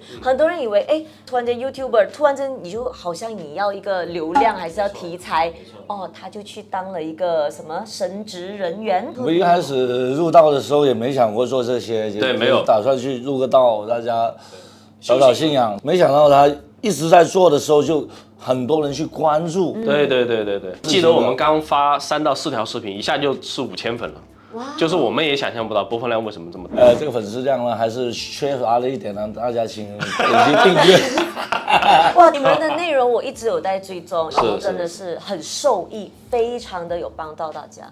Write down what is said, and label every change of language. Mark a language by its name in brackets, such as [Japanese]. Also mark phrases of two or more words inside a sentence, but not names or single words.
[Chinese] 很多人以為，突然間 YouTuber， 突然間你就好像你要一個流量，還是要題材，他就去當了一個什麼神職人員。我一開始入道的時候也沒想過做這些，對，沒有打算去入個道，大家找信仰。沒想到他一直在做的時候就很多人去關注。對，記得我們剛發3到4條視頻，一下就4、5千粉了。就是我们也想象不到播放量为什么这么大。这个粉丝量呢还是缺乏了一点呢，大家请点击订阅。哇，你们的内容我一直有在追踪，然后真的是很受益，非常的有帮到大家。